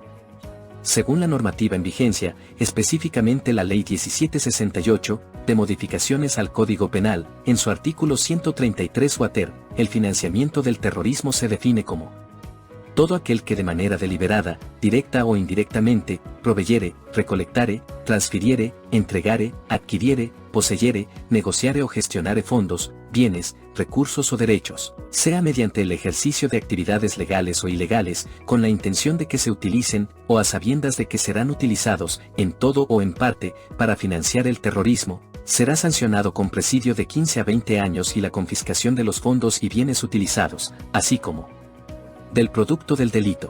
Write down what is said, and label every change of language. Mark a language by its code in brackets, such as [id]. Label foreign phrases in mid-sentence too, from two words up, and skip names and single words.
[es] Según la normativa en vigencia, específicamente la Ley 1768, de modificaciones al Código Penal, en su artículo 133 quater, el financiamiento del terrorismo se define como todo aquel que de manera deliberada, directa o indirectamente, proveyere, recolectare, transfiriere, entregare, adquiriere, poseyere, negociare o gestionare fondos, bienes, recursos o derechos, sea mediante el ejercicio de actividades legales o ilegales, con la intención de que se utilicen, o a sabiendas de que serán utilizados, en todo o en parte, para financiar el terrorismo, será sancionado con presidio de 15 a 20 años y la confiscación de los fondos y bienes utilizados, así como del producto del delito.